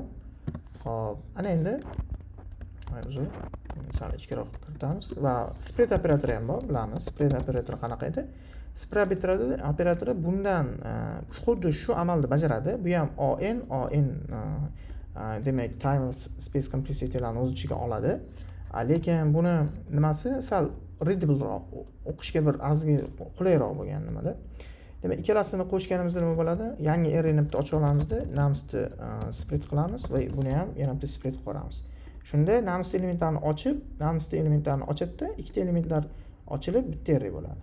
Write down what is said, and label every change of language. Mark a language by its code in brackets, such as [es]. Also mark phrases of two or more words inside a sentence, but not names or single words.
[uz] Xo'p, ana endi uzr, sal ichkariroq kiritamiz va spread operatori ham bor, bilamiz. Spread operatori qanaqa edi? Spread operatori bundan xuddi shu amalni bajaradi. Bu ham on demak [en] time space complexity [uz] larni o'z ichiga oladi. Lekin buni nimasi sal readableroq, o'qishga bir qulayroq bo'lgan nimada. Demak, ikkalasini qo'shganimizda nima bo'ladi? Yangi arrayni bitta ochib olamizda, numsni split qilamiz va buni ham yana bitta split qilib qo'yamiz. Shunda nums elementlarini ochib, numsni elementlarini ochadi, ikkita elementlar ochilib bitta array bo'ladi.